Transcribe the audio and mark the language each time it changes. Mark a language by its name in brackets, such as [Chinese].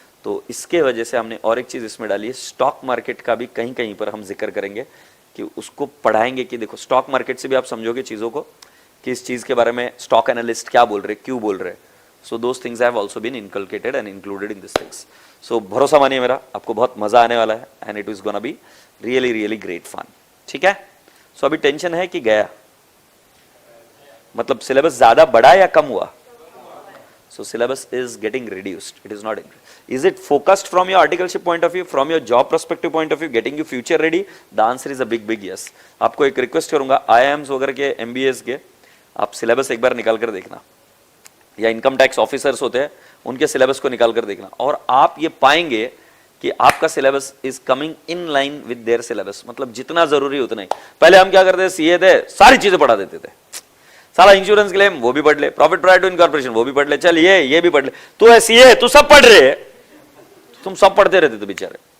[Hindi] तो इसके वजह से हमने और एक चीज इसमें डाली है, स्टॉक मार्केट का भी कहीं कहीं पर हम जिक्र करेंगे कि उसको पढ़ाएंगे कि देखो स्टॉक मार्केट से भी आप समझोगे चीजों को कि इस चीज के बारे में स्टॉक एनालिस्ट क्या बोल रहे, क्यों बोल रहे। [English] So those things have also been inculcated and included in this things. [Hindi] सो भरोसा मानिए मेरा, आपको बहुत मजा आने वाला है [English] And it is gonna be really really great fun. [Hindi] ठीक है? सो अभी टेंशन है कि गया? मतलब सिलेबस ज्यादा बढ़ा या कम हुआ? [English] So syllabus is getting reduced. It is not increased. Is it focused from your articleship point of view, from your job perspective point of view, getting you future ready? The answer is a big yes. [Hindi] आपको एक request करूंगा, IIMs वगैरह के MBAs के आप syllabus एक बार निकाल कर देखना, या इनकम टैक्स ऑफिसर्स होते हैं उनके सिलेबस को निकाल कर देखना, और आप ये पाएंगे कि आपका syllabus [English] Is coming in line with their syllabus. [Hindi] मतलब जितना जरूरी उतना ही। पहले हम क्या करते थे, सीए थे, सारी चीजें पढ़ा देते थे, साला इंश्योरेंस क्लेम वो भी पढ़ ले, प्रॉफिट प्रायर टू इनकॉर्पोरेशन वो भी पढ़ ले, चल ये भी पढ़ ले, तू ऐसी है, तू सब पढ़ रहे, तुम सब पढ़ते रहते थे बेचारे।